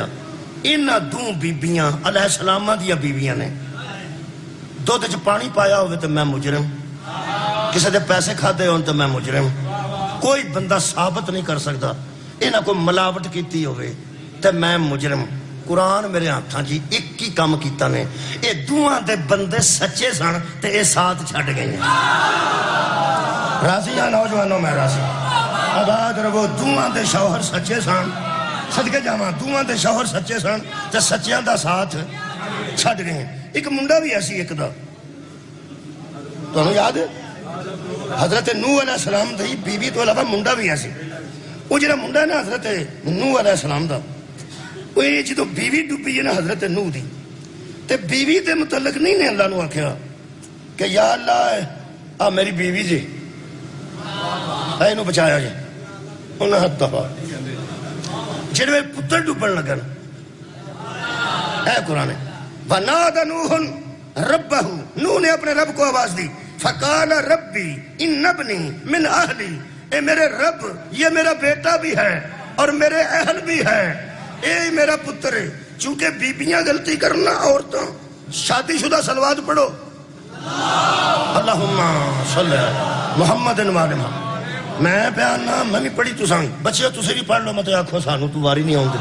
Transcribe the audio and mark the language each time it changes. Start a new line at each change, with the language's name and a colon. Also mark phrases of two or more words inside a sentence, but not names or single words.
Punjabi: انہاں دو بیبیاں
Arabic: علیہ السلام
Punjabi: دیا بیبیاں نے دودھ چ پانی پایا ہوئے تو میں مجرم, کسی دے پیسے کھادے ہون تو میں مجرم. کوئی بندہ ثابت نہیں کر سکتا انہاں کو ملاوٹ کیتی ہوئے تو میں مجرم. قرآن میرے ہاتھاں جی ایک ہی کام کیتا نے. اے دوہاں دے بندے سچے سن تے اے ساتھ چھڈ گئے. راضی ہاں نوجوانوں میں راضی آباد رہو. دوہاں دے شوہر سچے سن صدقے جاواں دوہاں دے شوہر سچے سن تے سچیاں دا ساتھ چھڈ گئے. ایک منڈا بھی ایسی ایک دا تمہیں یاد ہے حضرت نوح
Arabic: علیہ السلام
Punjabi: دی بیوی تو علاوہ منڈا بھی ایسی. وہ جڑا منڈا ہے نا حضرت نوح
Arabic: علیہ السلام
Punjabi: دا وہ جدو بیوی ڈوبی ہے نا حضرت نوح دی تے بیوی دے متعلق نہیں نے اللہ نو آکھیا کہ یا اللہ آ میری بیوی جی اینو بچایا جی. انہاں حد دفعہ جڑے پتر ڈوبن لگن اے قرآن
Arabic: وَنَادَ نُوحٌ رَبَّهُ.
Urdu: نوح نے اپنے رب کو آواز دی
Arabic: فَقَالَ رَبِّي إِنَّ ابْنِي مِنْ أَهْلِي.
Urdu: اے میرے رب یہ میرا بیٹا بھی ہے اور میرے اہل بھی ہے.
Punjabi: اے میرا پتر ہے. چونکہ بیبیاں غلطی کرنا عورتوں شادی شدہ صلوات پڑھو
Arabic: اللہم صلی محمد وآلہ.
Punjabi: میں پیانا میں بھی پڑھی تساں بچے تسے بھی پڑھ لو مت آکھو سانو تو واری نہیں آؤں.